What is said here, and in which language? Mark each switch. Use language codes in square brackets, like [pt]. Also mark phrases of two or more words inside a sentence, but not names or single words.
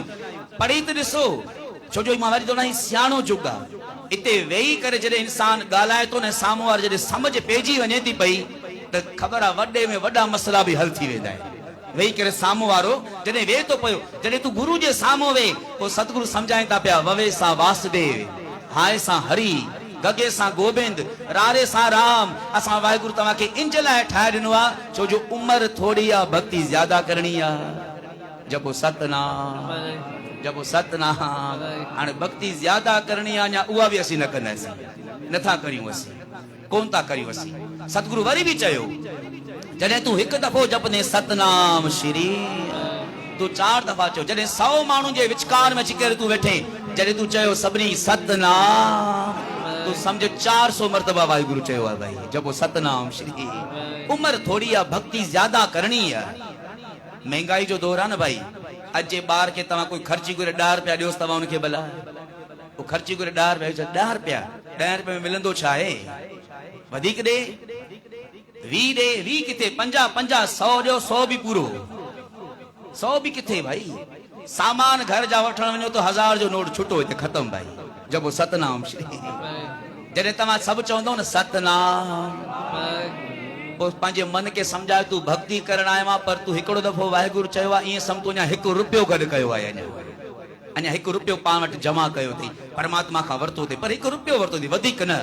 [sd] पढ़ी त ॾिसो, छो जो मां वरी थोड़ा सियाणो जुग आहे। इते वेही करे जॾहिं इंसान ॻाल्हाए थो न, साम्हूं वारो जॾहिं समझ पइजी वञे थी पई त ख़बर आहे वॾे में वॾा मसला बि हल थी वेंदा आहिनि। वेही करे साम्हूं वारो जॾहिं वेह थो पियो, जॾहिं तू गुरु जे साम्हूं वेह, पोइ सतगुरु सम्झाइनि था पिया ववे सा वासुदेव, हाय सा हरि, गगे सा गोबिंद, रारे सा राम। असां वाहिगुरु तव्हांखे इंज लाइ ठाहे ॾिनो आहे छो जो उम्र थोड़ी आहे, भक्ति ज्यादा करणी आहे। जपो सतनाम, जपो सतनाम। हाणे भक्ति ज्यादा करणी आहे या उहा बि असीं न कंदासीं, नथा करियूं, असीं कोन था करियूं। असीं सतगुरु वरी बि चयो जॾहिं तू एक दफो जपने सतनाम श्री, तू 4 दफा चयो। जॾहिं 100 माण्हुनि जे विचकार में अची करे तू वेठे, जॾहिं तू चयो सभिनी सतनाम, तू समझ 400 मरतबा वाहिगुरु चयो आहे भाई जपो सतनाम श्री। उम्र थोड़ी आहे, भक्ति ज्यादा करणी है। महंगाई जो दौर आहे न भाई, अज जे ॿार खे तव्हां कोई ख़र्ची करे 10 रुपया ॾियोसि, तव्हां उनखे भला वो ख़र्ची करे 10 रुपया, 10 रुपया 10 रुपये में मिलंदो छा आहे? वधीक ॾे 20 ॾे, 20 किथे 50 50 100 ॾियो, 100 भी पूरो, 100 भी किथे भाई। सामान घर जा वठण वञो तो 1000 जो नोट छुटो हिते ख़त्म भाई जब सतनाम श्री। जॾहिं तव्हां सभु चवंदो न सतनाम, पोइ पंहिंजे मन खे सम्झाए तू भक्ति करण आयो आहे, पर तू हिकिड़ो दफ़ो वाहिगुरु चयो आहे ईअं सम्झो अञा 1 रुपयो गॾु कयो आहे, अञा 1 रुपयो पाण वटि जमा कयो अथई, परमात्मा खां वरितो अथई, पर 1 रुपयो वरितो अथई, वधीक न।